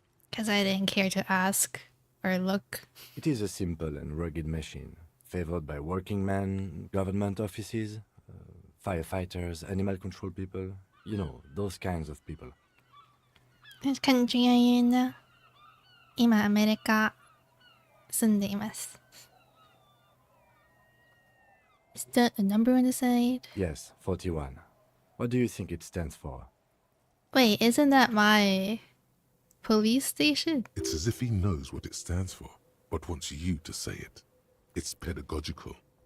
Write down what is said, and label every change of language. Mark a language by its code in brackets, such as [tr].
[en] Because I didn't care to ask or look. It is a simple and rugged machine, favored by working men, government offices, firefighters, animal control people. You know, those kinds of people. Which country are you in now? [ja] 今アメリカ住んでいます。 [en] Is that a number on the side? Yes, 41. What do you think it stands for? Wait, isn't that my police station? It's as if he knows what it stands for, but wants you to say it. It's pedagogical.